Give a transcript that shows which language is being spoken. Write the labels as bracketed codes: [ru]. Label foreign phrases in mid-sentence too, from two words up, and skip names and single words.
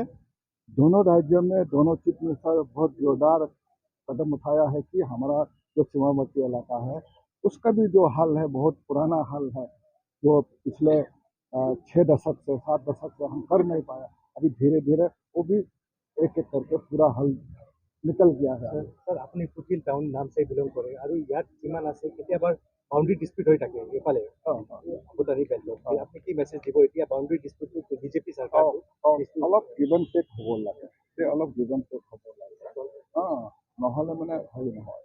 [hi] दोनों राज्यों में दोनों [en] chief minister [hi] बहुत जोरदार कदम उठाया है कि हमारा जो सीमावर्ती इलाका है उसका भी जो हल है, बहुत पुराना हल है, जो पिछले 6 दशक से 7 दशक से हम कर नहीं पाया। अभी धीरे धीरे वो भी एक एक करके पूरा हल निकल गया है। [as] सर আপুনি কুকিল টাউন নাম চাই বিলং কৰে আৰু ইয়াত যিমান আছে কেতিয়াবা [en] boundary dispute [as] হৈ থাকে এইফালে ভূটানী বেল্টত আপুনি কি মেছেজ দিব এতিয়া [en] boundary dispute [as] বিজেপি চৰকাৰটো অলপ [en] give and take [as] হ'ব লাগে, অলপ [en] give and take [as] হ'ব লাগে, নহ'লে মানে হেৰি নহয়।